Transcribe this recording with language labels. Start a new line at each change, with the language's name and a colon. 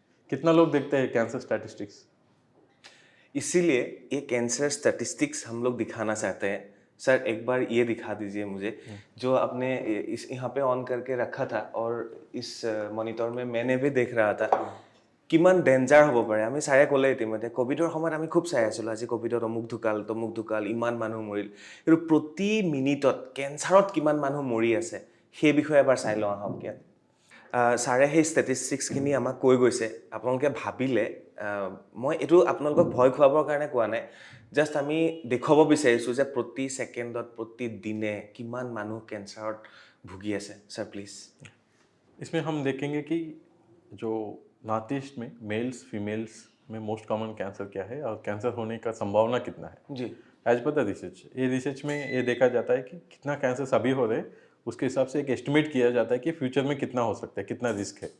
Hindi: कितना लोग देखते हैं कैंसर स्टैटिस्टिक्स? इसीलिए ये कैंसर स्टैटिस्टिक्स हम लोग दिखाना चाहते हैं। सर एक बार ये दिखा दीजिए मुझे, जो आपने इस यहाँ पे ऑन करके रखा था, और इस मॉनिटर में मैंने भी देख रहा था
Assamese: কিমান ডেঞ্জাৰ হ'ব পাৰে। আমি ছাৰে ক'লে ইতিমধ্যে ক'ভিডৰ সময়ত আমি খুব চাই আছিলোঁ, আজি ক'ভিডত অমুক ঢুকাল, তমুক ঢুকাল, ইমান মানুহ মৰিল, কিন্তু প্ৰতি মিনিটত কেঞ্চাৰত কিমান মানুহ মৰি আছে সেই বিষয়ে এবাৰ চাই লওঁ আহক। ইয়াত ছাৰে সেই ষ্টেটিষ্টিক্সখিনি আমাক কৈ গৈছে। আপোনালোকে ভাবিলে, মই এইটো আপোনালোকক ভয় খুৱাবৰ কাৰণে কোৱা নাই, জাষ্ট আমি দেখুৱাব বিচাৰিছোঁ যে প্ৰতি ছেকেণ্ডত, প্ৰতিদিনে কিমান মানুহ কেঞ্চাৰত ভুগি আছে। Sir please.
Hindi: इसमें हम देखेंगे कि जो नॉर्थ ईस्ट में मेल्स फीमेल्स में मोस्ट कॉमन कैंसर क्या है और कैंसर होने का संभावना कितना है। जी। एज पर द रिसर्च, ये रिसर्च में ये देखा जाता है कि कितना कैंसर अभी हो रहे हैं, उसके हिसाब से एक एस्टिमेट किया जाता है कि फ्यूचर में कितना हो सकता है, कितना रिस्क है।